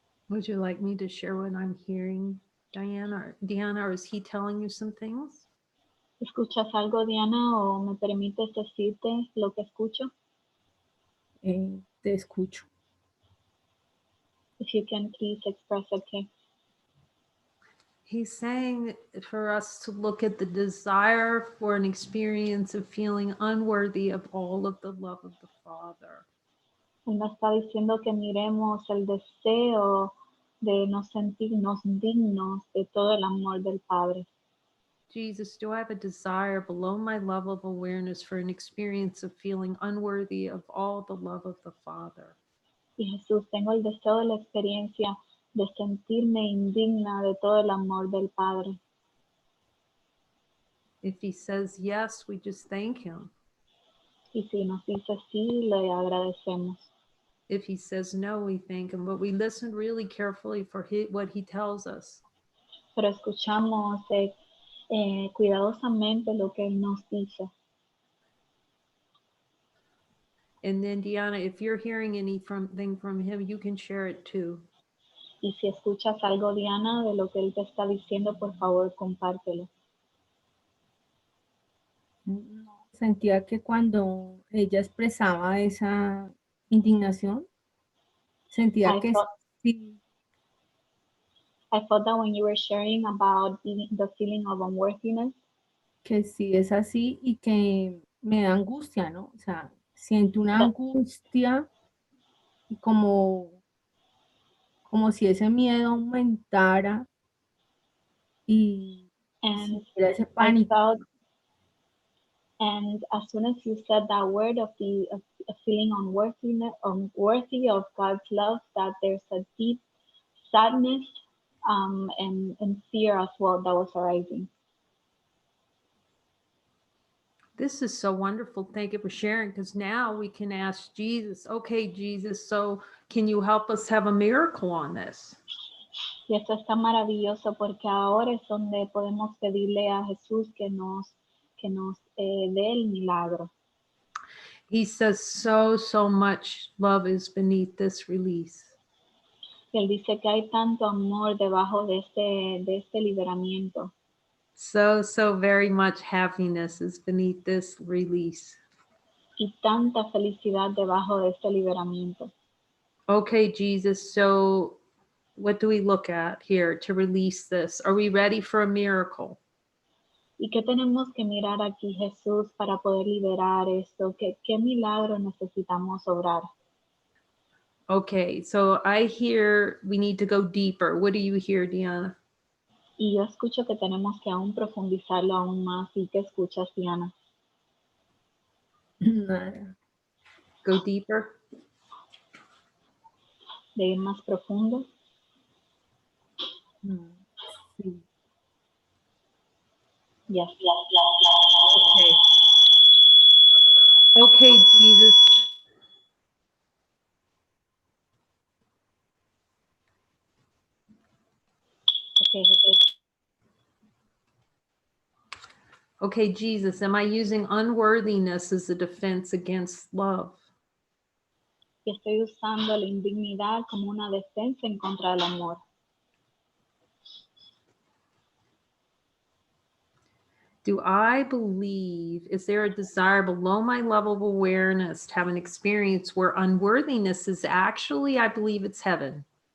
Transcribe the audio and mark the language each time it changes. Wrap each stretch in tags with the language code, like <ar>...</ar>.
<en>Would you like me to share what I'm hearing, Diana, or is he telling you some things?</en> <es>¿Escuchas algo, Diana, o me permites decirte lo que escucho? Te escucho.</es> <en>If you can please express, okay. He's saying for us to look at the desire for an experience of feeling unworthy of all of the love of the Father.</en> <es>Él me está diciendo que miremos el deseo de no sentirnos dignos de todo el amor del Padre.</es> <en>Jesus, do I have a desire below my level of awareness for an experience of feeling unworthy of all the love of the Father?</en> <es>Y Jesús, tengo el deseo de la experiencia de sentirme indigna de todo el amor del Padre.</es> <en>If he says yes, we just thank him.</en> <es>Y si nos dice sí, le agradecemos.</es> <en>If he says no, we thank him, but we listen really carefully for what he tells us.</en> <es>Pero escuchamos cuidadosamente lo que Él nos dice.</es> <en>And then Diana, if you're hearing anything from him, you can share it too.</en> <es>Y si escuchas algo, Diana, de lo que él te está diciendo, por favor, compártelo. No, sentía que cuando ella expresaba esa indignación, sentía que sí,</es> <en>I thought that when you were sharing about the feeling of unworthiness,</en> <es>es así y que me da angustia, ¿no? O sea, siento una angustia y como si ese miedo aumentara y</es> <en>and</en> <es>sintiera ese</es> <en>I</en> <es>pánico.</es> <en>felt, and as soon as you said that word of the of feeling unworthy of God's love, that there's a deep sadness and fear as well that was arising. This is so wonderful. Thank you for sharing, because now we can ask Jesus, okay, Jesus, so can you help us have a miracle on this?</en> <es>Y esto está maravilloso porque ahora es donde podemos pedirle a Jesús que nos dé el milagro.</es> <en>He says so much love is beneath this release.</en> <es>Y él dice que hay tanto amor debajo de este liberamiento.</es> <en>So very much happiness is beneath this release.</en> <es>Y tanta felicidad debajo de este liberamiento.</es> <en>Okay, Jesus, so what do we look at here to release this? Are we ready for a miracle?</en> <es>¿Y qué tenemos que mirar aquí, Jesús, para poder liberar esto? ¿Qué milagro necesitamos obrar?</es> <en>Okay, so I hear we need to go deeper. What do you hear, Diana?</en> <es>Y yo escucho que tenemos que aún profundizarlo aún más. ¿Y qué escuchas, Diana? Nada.</es> <en>Go deeper?</en> <es>¿De ir más profundo? No, sí.</es> <en>Yes. Okay, Jesus.</en> <es>Okay, Jesús.</es> <en>Okay, Jesus, am I using unworthiness as a defense against love?</en> <es>Y estoy usando la indignidad como una defensa en contra del amor.</es> <en>Do I believe, is there a desire below my level of awareness to have an experience where unworthiness is actually, I believe it's heaven?</en>